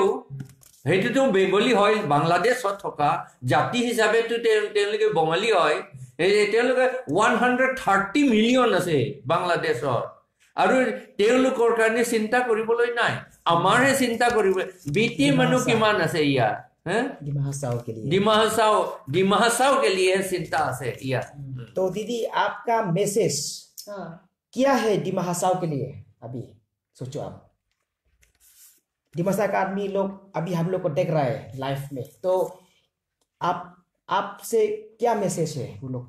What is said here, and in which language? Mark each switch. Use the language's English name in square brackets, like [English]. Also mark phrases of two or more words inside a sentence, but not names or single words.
[Assamese] হেতুটো বেংগলী হয় বাংলাদেশত থকা জাতি হিচাপে তো তেওঁলোকে বঙালী হয় তেওঁলোকে 130 মিলিয়ন আছে বাংলাদেশত আৰু তেওঁলোকৰ কাৰণে চিন্তা কৰিবলৈ নাই আমাৰহে চিন্তা কৰিব বিটি মানুহ কিমান আছে ইয়া [Hindi] डिमासाओ के लिए चिंता से या तो दीदी आपका मैसेज क्या है डिमासाओ के लिए अभी सोचो आप डिमासा का आदमी लोग अभी हम लोग को देख रहा है लाइफ में तो आपसे क्या मैसेज है उन लोग को